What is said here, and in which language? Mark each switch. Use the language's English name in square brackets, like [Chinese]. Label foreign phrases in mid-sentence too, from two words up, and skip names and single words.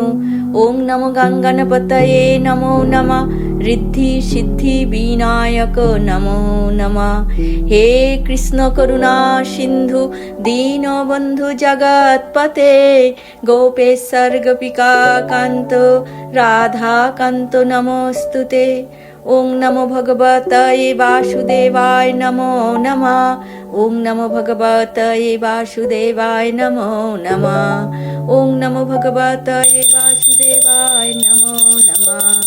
[Sanskrit] ওং নমো গঙ্গানপতয়ে নমো নমঃ। ঋদ্ধি সিদ্ধি বিনায়ক নমো নমঃ। হে কৃষ্ণ করুণা সিন্ধু দীনবন্ধু জগৎপতে। গোপেশ্বর গোপিকা কান্ত রাধা কান্ত নমস্তুতে। ওং নমো ভগবতে বাসুদেবায় নমো নমঃ। ওং নমো ভগবতে বাসুদেবায় নমো নমঃ। ওং নমো ভগবতে বাসুদেবায় নমো নমঃ।